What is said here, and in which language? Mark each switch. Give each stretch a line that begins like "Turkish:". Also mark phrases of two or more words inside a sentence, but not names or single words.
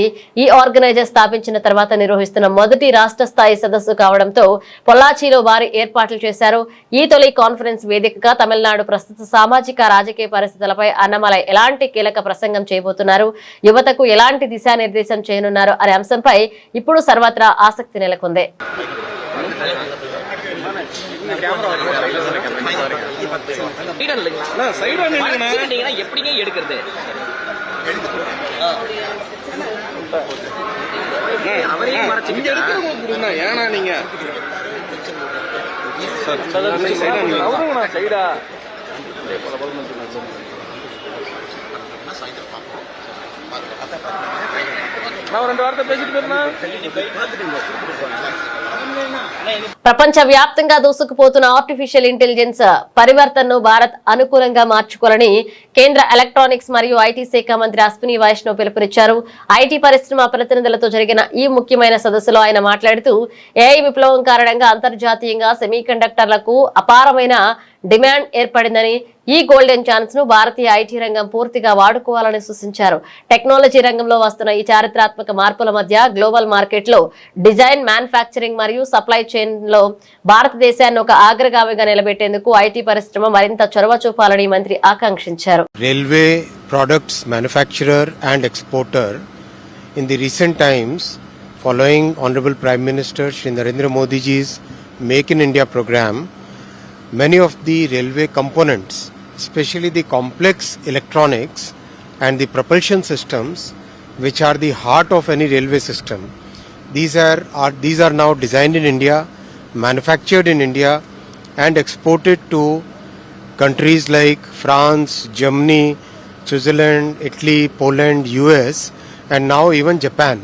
Telugu: ఈ ఆర్గనైజర్ స్థాపించిన తర్వాత నిర్వహిస్తున్న మొదటి రాష్ట్ర స్థాయి సదస్సు కావడంతో పొల్లాచిలో భారీ ఏర్పాట్లు చేశారు. ఈ తొలి కాన్ఫరెన్స్ వేదికగా తమిళనాడు ప్రస్తుత సామాజిక రాజకీయ పరిస్థితులపై అన్నమలై ఎలాంటి కీలక ప్రసంగం చేయబోతున్నారు, యువతకు ఎలాంటి దిశానిర్దేశం చేయనున్నారు అనే అంశంపై ఇప్పుడు సర్వత్రా ఆసక్తి నెలకొంది.
Tamil: எப்படிங்க எடுக்கிறது அவரையும் ஏன்னா நீங்க சைடா நான் ரெண்டு வார்த்தை பேசிட்டு போயிருந்தா
Telugu: ప్రపంచ వ్యాప్తంగా దూసుకుపోతున్న
English: artificial intelligence
Telugu: పరివర్తనను భారత్ అనుకూలంగా మార్చుకోవాలని కేంద్ర ఎలక్ట్రానిక్స్ మరియు ఐటీ శాఖ మంత్రి అశ్విని వైష్ణవ్ పిలుపునిచ్చారు. ఐటీ పరిశ్రమ ప్రతినిధులతో జరిగిన ఈ ముఖ్యమైన సదస్సులో ఆయన మాట్లాడుతూ ఏఐ విప్లవం కారణంగా అంతర్జాతీయంగా సెమీకండక్టర్లకు అపారమైన డిమాండ్ ఏర్పడిందని, ఈ
English: golden chance
Telugu: ను భారతీయ ఐటీ రంగం పూర్తిగా వాడుకోవాలని సూచించారు. టెక్నాలజీ రంగంలో వస్తున్న ఈ చారిత్రాత్మక మార్పుల మధ్య
English: global market
Telugu: లో డిజైన్, మ్యానుఫ్యాక్చరింగ్ మరియు
English: supply chain
Telugu: లో భారతదేశాన్ని ఒక అగ్రగామిగా నిలబెట్టేందుకు ఐటీ పరిశ్రమ మరింత చొరవ చూపాలని మంత్రి ఆకాంక్షించారు.
English: Railway products manufacturer and exporter in the recent times, following Honorable Prime Minister Shri Narendra Modi ji's Make in India program, many of the railway components, especially the complex electronics and the propulsion systems, which are the heart of any railway system, these are now designed in India, manufactured in India and exported to countries like France, Germany, Switzerland, Italy, Poland, US and now even Japan.